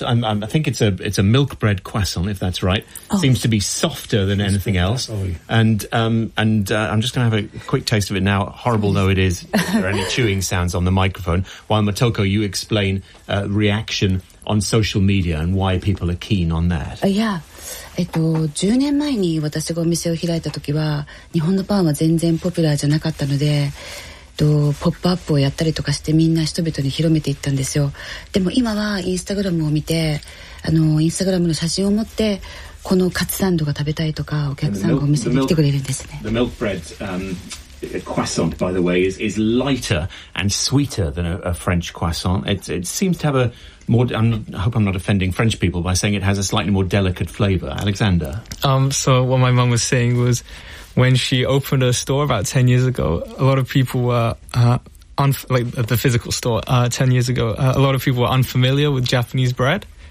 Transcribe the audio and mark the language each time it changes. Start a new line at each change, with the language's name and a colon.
English: I think it's a milk bread croissant, if that's right. Oh. Seems to be softer than anything else. And I'm just going to have a quick taste of it now. Horrible though it is, if there are any chewing sounds on the microphone. While Motoko, you explain reaction on social media and why people are keen on that.
Japanese: Yeah. 10 年前に私がお店を開いた時は日本のパンは全然ポピュラーじゃなかったのでポップアップをやったりとかしてみんな人々に広めていったんですよ。でも今はインスタグラムを見て、インスタグラムの写真を持ってこのカツサンドが食べたいとか、お客さんがお店に来てくれるんですね。
English: The milk bread, croissant, by the way, is lighter and sweeter than a French croissant. It seems to have I hope I'm not offending French people by saying it has a slightly more delicate flavor. Alexander? So what my mum was saying was, when she opened a store about 10 years ago, a lot of people were, the physical store 10 years ago, a lot of people were unfamiliar with Japanese bread.